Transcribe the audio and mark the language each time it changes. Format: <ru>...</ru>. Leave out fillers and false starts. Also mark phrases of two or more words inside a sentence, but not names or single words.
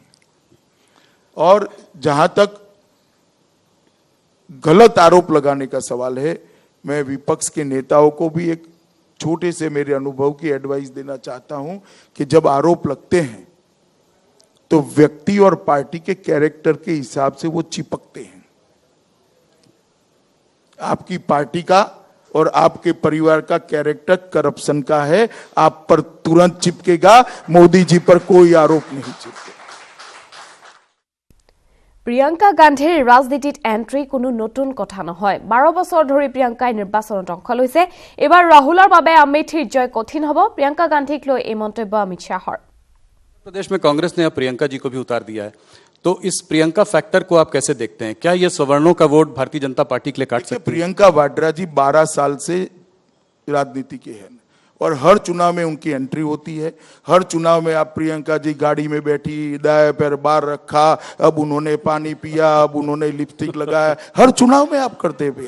<hi>और जहां तक गलत आरोप लगाने का सवाल है, मैं विपक्ष के नेताओं को भी एक छोटे से मेरे अनुभव की एडवाइस देना चाहता हूं कि जब आरोप लगते हैं तो व्यक्ति और पार्टी के कैरेक्टर के हिसाब से वो चिपकते हैं। आपकी पार्टी का और आपके परिवार का कैरेक्टर करप्शन का है, आप पर तुरंत चिपकेगा, मोदी जी पर कोई आरोप नहीं चिपकेगा।</hi> <as>প্ৰিয়ংকা গান্ধীৰ ৰাজনীতিত এণ্ট্ৰি কোনো নতুন কথা নহয়। 12 বছৰ ধৰি প্ৰিয়ংকাই নিৰ্বাচনত অংশ লৈছে। এবাৰ ৰাহুলৰ বাবে আমেথিৰ জয় কঠিন হ'ব। প্ৰিয়ংকা গান্ধীক লৈ এই মন্তব্য অমিত শ্বাহৰ।</as> <hi>प्रदेश में कांग्रेस ने अब प्रियंका जी को भी उतार दिया है, तो इस प्रियंका फैक्टर को आप कैसे देखते हैं? क्या ये सवर्णों का वोट भारतीय जनता पार्टी के लिए काट सकते हैं? प्रियंका वाड्रा जी 12 साल से राजनीति के हैं और हर चुनाव में उनकी एंट्री होती है। हर चुनाव में आप प्रियंका जी गाड़ी में बैठी, दाएं पैर बाहर रखा, अब उन्होंने पानी पिया, अब उन्होंने लिपस्टिक लगाया, हर चुनाव में आप करते हुए।</hi>